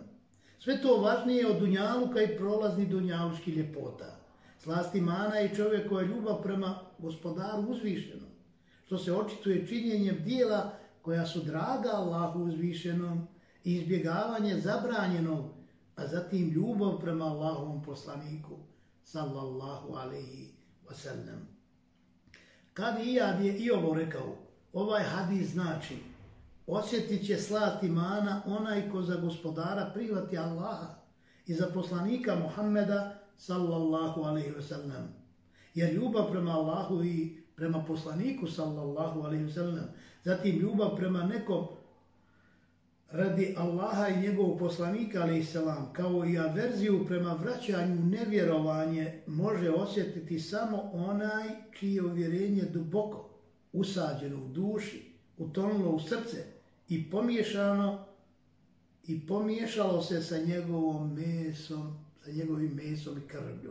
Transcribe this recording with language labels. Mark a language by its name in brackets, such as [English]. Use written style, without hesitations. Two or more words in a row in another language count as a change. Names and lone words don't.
[Bosnian] Sve to važnije od dunjaluka i prolazni dunjalučki ljepota. Slast imana je čovjekova ljubav prema gospodaru uzvišenom, što se očituje činjenjem dijela koja su draga Allahu uzvišenom i izbjegavanje zabranjenog, a zatim ljubav prema Allahovom poslaniku, [Arabic] صلى الله عليه وسلم. [Bosnian] Kadi Iyad je i ovo rekao: ovaj hadis znači, osjetit će slast imana onaj ko za gospodara prihvati Allaha i za poslanika Muhammeda, [Arabic] صلى الله عليه وسلم. [Bosnian] Jer ljubav prema Allahu i prema poslaniku, [Arabic] صلى الله عليه وسلم, [Bosnian] zatim ljubav prema nekom radi Allaha i njegovog poslanika, [Arabic] عليه السلام, [Bosnian] kao i averziju prema vraćanju nevjerovanje, može osjetiti samo onaj čije uvjerenje duboko usađeno u duši, utonulo u srce i pomiješalo se sa njegovim mesom i krvlju.